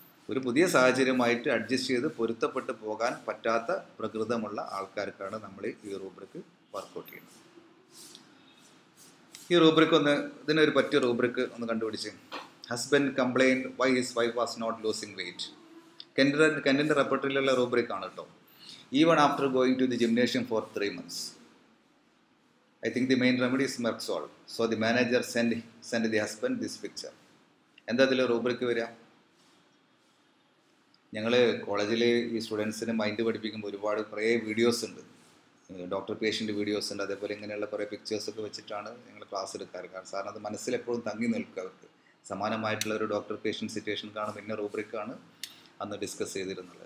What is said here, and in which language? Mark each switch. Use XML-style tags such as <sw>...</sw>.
<ml>ഒരു പുതിയ സാഹചര്യമായിട്ട് അഡ്ജസ്റ്റ് ചെയ്ത് പൊരുത്തപ്പെട്ട് പോകാൻ പറ്റാത്ത പ്രകൃതമുള്ള ആൾക്കാർക്കാണ് നമ്മൾ ഈ റൂബ്രിക് വർക്കൗട്ട് ചെയ്യുന്നത്. ഈ റൂബ്രിക് ഇതിനൊരു പറ്റിയ റൂബ്രിക് ഒന്ന് കണ്ടുപിടിച്ച്.</ml> <en>Husband complained why his wife was not losing weight.</en> <ml>കെൻറ്റിൻ്റെ റെപ്പർട്ടറിയിലുള്ള rubric ആണ് കേട്ടോ.</ml> <en>Even after going to the gymnasium for 3 months. I think the main remedy is Merxol. So the manager send the husband this picture.</en> <ml>എന്താ ഇതിൽ rubric വരിക? ഞങ്ങൾ കോളേജിൽ ഈ സ്റ്റുഡൻസിന് mind പഠിപ്പിക്കുമ്പോൾ കുറേ വീഡിയോസ് ഉണ്ട്, ഡോക്ടർ പേഷ്യൻ്റ് വീഡിയോസ് ഉണ്ട്. അതേപോലെ ഇങ്ങനെയുള്ള കുറേ പിക്ചേഴ്സൊക്കെ വെച്ചിട്ടാണ് ഞങ്ങൾ ക്ലാസ് എടുക്കാറ്. കാരണം അത് മനസ്സിലെപ്പോഴും തങ്ങി നിൽക്കുക. അവർക്ക് സമാനമായിട്ടുള്ള ഒരു ഡോക്ടർ പേഷ്യൻ്റ് സിറ്റുവേഷൻ കാണും. ഇന്ന റൂബ്രിക്കാണ് അന്ന് ഡിസ്കസ് ചെയ്തിരുന്നത്.</ml>